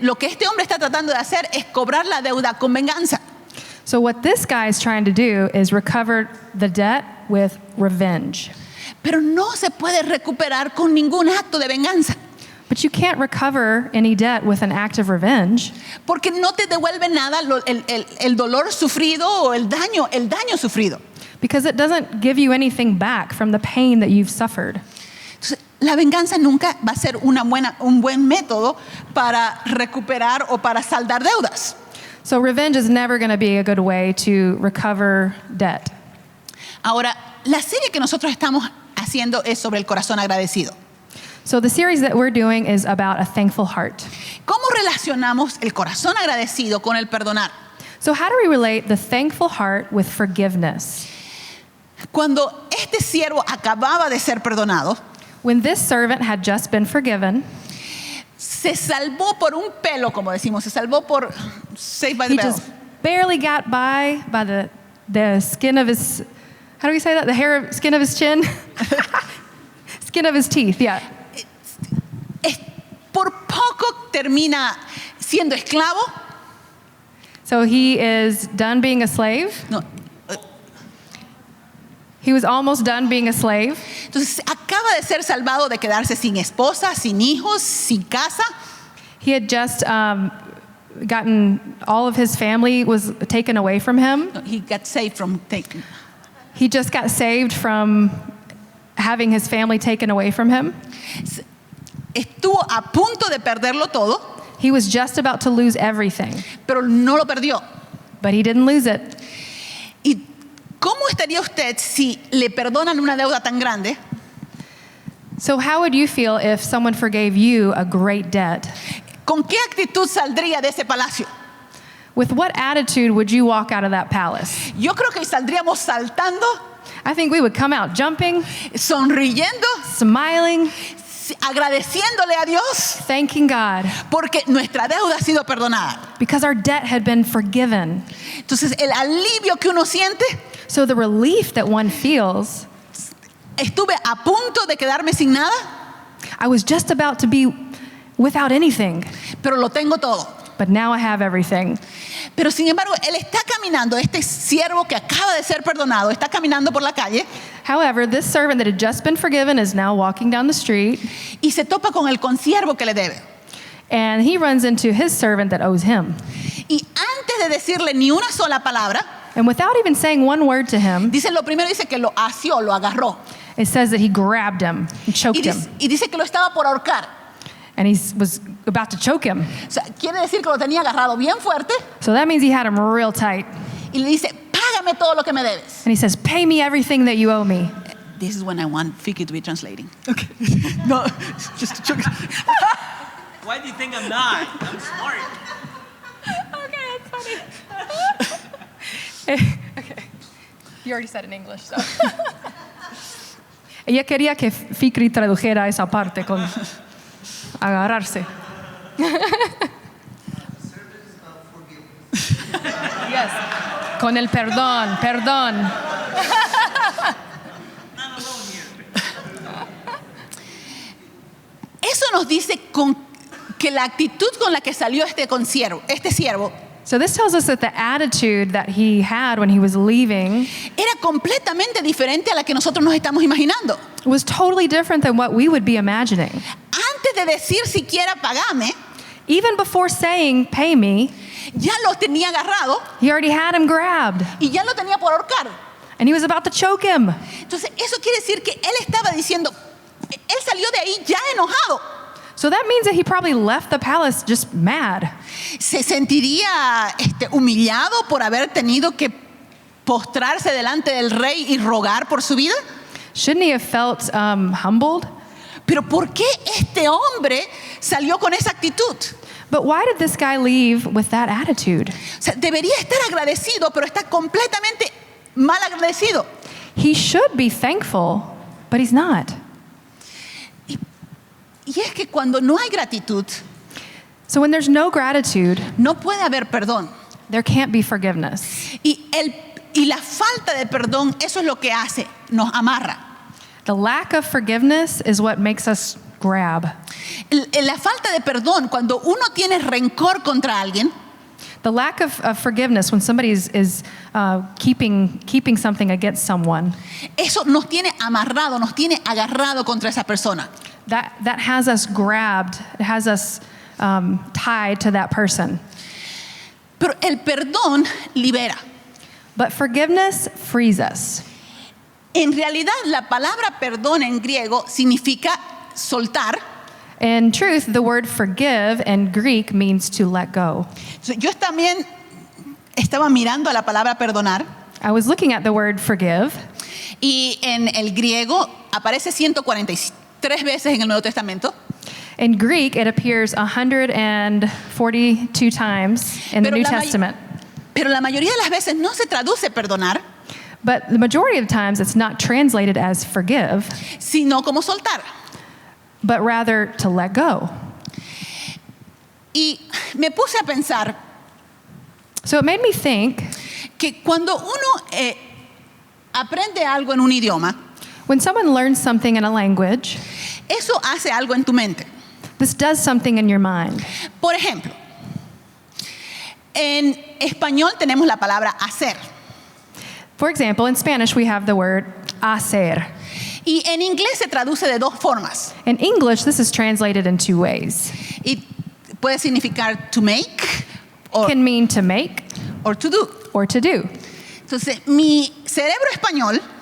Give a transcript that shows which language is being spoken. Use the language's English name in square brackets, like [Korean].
[Spanish] Lo que este hombre está tratando de hacer es cobrar la deuda con venganza. [English] So what this guy is trying to do is recover the debt with revenge. [Spanish] Pero no se puede recuperar con ningún acto de venganza. [English] But you can't recover any debt with an act of revenge. [Spanish] Porque no te devuelve nada el dolor sufrido o el daño sufrido. [English] Because it doesn't give you anything back from the pain that you've suffered. [Spanish] Entonces, la venganza nunca va a ser un buen método para recuperar o para saldar deudas. [English] So revenge is never going to be a good way to recover debt. [Spanish] Ahora, la serie que nosotros estamos haciendo es sobre el corazón agradecido. [English] So the series that we're doing is about a thankful heart. [Spanish] ¿Cómo relacionamos el corazón agradecido con el perdonar? [English] So how do we relate the thankful heart with forgiveness? [Spanish] Cuando este siervo acababa de ser perdonado, [English] When this servant had just been forgiven, [Spanish] se salvó por un pelo, como decimos, se salvó por [English] saved by the he bell. just barely got by the skin of his, how do we say that? The skin of his chin? Skin of his teeth, yeah. [Spanish] Por poco termina siendo esclavo. [English] So he is done being a slave. [Spanish] No, [English] He was almost done being a slave. [Spanish] entonces acaba de ser salvado de quedarse sin esposa, sin hijos, sin casa. [English] He had just gotten all of his family was taken away from him. He got saved from taking. He just got saved from having his family taken away from him. [Spanish] Estuvo a punto de perderlo todo, [English] He was just about to lose everything, [Spanish] pero no lo perdió. [English] but he didn't lose it. [Spanish] ¿Y cómo estaría usted si le perdonan una deuda tan grande? [English] So how would you feel if someone forgave you a great debt? [Spanish] ¿Con qué actitud saldría de ese palacio? [English] With what attitude would you walk out of that palace? [Spanish] Yo creo que saldríamos saltando [English] I think we would come out jumping, [Spanish] sonriendo, [English] smiling, [Spanish] agradeciéndole a Dios [English] thanking God [Spanish] porque nuestra deuda ha sido perdonada. [English] because our debt had been forgiven. [Spanish] Entonces, el alivio que uno siente, [English] So the relief that one feels, [Spanish] estuve a punto de quedarme sin nada, [English] I was just about to be without anything, [Spanish] pero lo tengo todo. [English] but now I have everything. [Spanish] Pero sin embargo, él está caminando, este siervo que acaba de ser perdonado, está caminando por la calle [English] However, this servant that had just been forgiven is now walking down the street, [Spanish] y se topa con el consiervo que le debe. [English] and he runs into his servant that owes him. [Spanish] Y antes de decirle ni una sola palabra, [English] And without even saying one word to him, [Spanish] dice lo primero, dice que lo asió, lo agarró. [English] it says that he grabbed him and [Spanish] Y [English] choked him. [Spanish] dice que lo estaba por ahorcar. [English] And he was about to choke him. [Spanish] O sea, quiere decir que lo tenía agarrado bien fuerte [English] So that means he had him real tight. [Spanish] y le dice, págame todo lo que me debes. [English] And he says, pay me everything that you owe me. This is when I want Vicky to be translating. Okay. No, just to choke. Why do you think I'm not? I'm smart. Okay, that's funny. Okay. You already said it in English, so. [Spanish] Ella quería que Fikri tradujera esa parte con agarrarse. Yes. Con el perdón, perdón. Eso nos dice que la actitud con la que salió este siervo, [English] So this tells us that the attitude that he had when he was leaving [Spanish] era completamente diferente a la que nosotros nos estamos imaginando. [English] was totally different than what we would be imagining. [Spanish] Antes de decir siquiera pagame, [English] Even before saying, pay me, [Spanish] ya lo tenía agarrado [English] he already had him grabbed, [Spanish] y ya lo tenía por ahorcar. [English] and he was about to choke him. [Spanish] Entonces, eso quiere decir que él estaba diciendo, él salió de ahí ya enojado. [English] So that means that he probably left the palace just mad. [Spanish] ¿Se sentiría humillado por haber tenido que postrarse delante del rey y rogar por su vida? [English] Shouldn't he have felt humbled? [Spanish] Pero ¿por qué este hombre salió con esa actitud? [English] But why did this guy leave with that attitude? [Spanish] O sea, debería estar agradecido, pero está completamente mal agradecido. [English] He should be thankful, but he's not. [Spanish] Y es que cuando no hay gratitud, [English] So when there's no gratitude, [Spanish] no puede haber perdón. [English] there can't be forgiveness. [Spanish] Y la falta de perdón, eso es lo que hace, nos amarra. [English] The lack of forgiveness is what makes us grab. [Spanish] La falta de perdón, cuando uno tiene rencor contra alguien, [English] The lack of forgiveness when somebody is keeping something against someone, [Spanish] eso nos tiene amarrado, nos tiene agarrado contra esa persona. [English] that has us grabbed, it has us tied to that person. [Spanish] Pero el perdón libera. [English] But forgiveness frees us. [Spanish] En realidad, la palabra perdón en griego significa soltar. [English] In truth, the word forgive in Greek means to let go. [Spanish] Yo también estaba mirando a la palabra perdonar [English] I was looking at the word forgive, [Spanish] y en el griego aparece 143 veces en el Nuevo Testamento. [English] in Greek, it appears 142 times in the [Spanish] Pero [English] New [Spanish] la may- [English] Testament. [Spanish] Pero la mayoría de las veces no se traduce perdonar, [English] But the majority of the times, it's not translated as forgive, [Spanish] sino como soltar. [English] but rather to let go. [Spanish] Y me puse a pensar [English] So it made me think, [Spanish] que cuando uno aprende algo en un idioma, [English] when someone learns something in a language, [Spanish] eso hace algo en tu mente. [English] this does something in your mind. [Spanish] Por ejemplo, en español tenemos la palabra hacer [English] For example, in Spanish, we have the word hacer. [Spanish] y en inglés se traduce de dos formas. [English] In English, this is translated in two ways. [Spanish] Y puede significar [English] to make It can mean to make or to do. or to do. [Spanish] Entonces, mi cerebro español